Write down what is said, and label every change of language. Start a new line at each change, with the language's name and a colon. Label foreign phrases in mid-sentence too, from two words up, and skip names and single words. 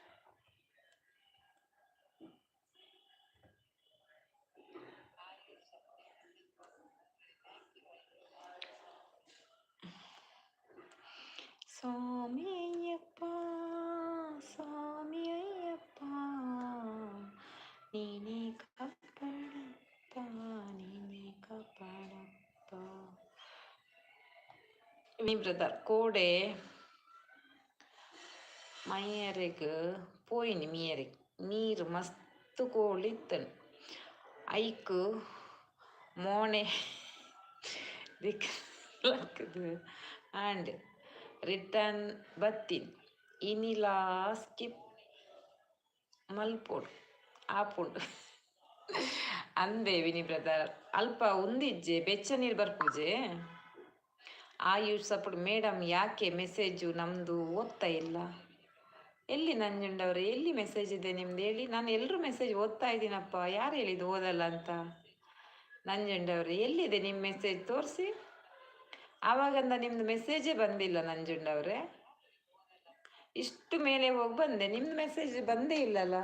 Kannada: ಸ್ವಾಮಿ ಅಯ್ಯಪ್ಪ ಸ್ವಾಮಿ ಅಯ್ಯಪ್ಪ ನೀನೇ ಕಾಪಾಡಪ್ಪ ನೀನೇ ಕಾಪಾಡಪ್ಪ
Tulu: ಮೀ ಬ್ರದರ್ ಕೋಡೆ ಮೈಯರೆಗ್ ಪೋಯಿನಿ ಮೀಯರೆಗ್ ನೀರು ಮಸ್ತ್ ಕೋಲ್ಡ್ ಇತ್ತನು ಐಕ್ ಮೋಣೆ ದಿಕ್ಕದು
English: and return
Tulu: ಬತ್ತಿನ್ ಇನಿಲಾ ಸ್ಕಿಪ್ ಮಲ್ಪೋಡು ಆಪುಂಡು ಅಂದೆ ವಿನಿ ಬ್ರದರ್ ಅಲ್ಪ ಉಂದಿಜ್ಜೆ ಬೆಚ್ಚ ನೀರು ಬರ್ಪುಜೆ
Kannada: ಆಯುಷ್
English: support madam
Kannada: ಯಾಕೆ ಮೆಸೇಜು ನಮ್ಮದು ಓದ್ತಾ ಇಲ್ಲ ಎಲ್ಲಿ ನಂಜುಂಡವ್ರೆ ಎಲ್ಲಿ ಮೆಸೇಜ್ ಇದೆ ನಿಮ್ದು ಹೇಳಿ ನಾನು ಎಲ್ಲರೂ ಮೆಸೇಜ್ ಓದ್ತಾ ಇದ್ದೀನಪ್ಪ ಯಾರು ಹೇಳಿದ್ದು ಓದಲ್ಲ ಅಂತ ನಂಜುಂಡವ್ರೆ ಎಲ್ಲಿದೆ ನಿಮ್ಮ ಮೆಸೇಜ್ ತೋರಿಸಿ ಆವಾಗಂದ ನಿಮ್ಮದು ಮೆಸೇಜೇ ಬಂದಿಲ್ಲ ನಂಜುಂಡವ್ರೆ ಇಷ್ಟು ಮೇಲೆ ಹೋಗಿ ಬಂದೆ ನಿಮ್ಮದು ಮೆಸೇಜ್ ಬಂದೇ ಇಲ್ಲಲ್ಲ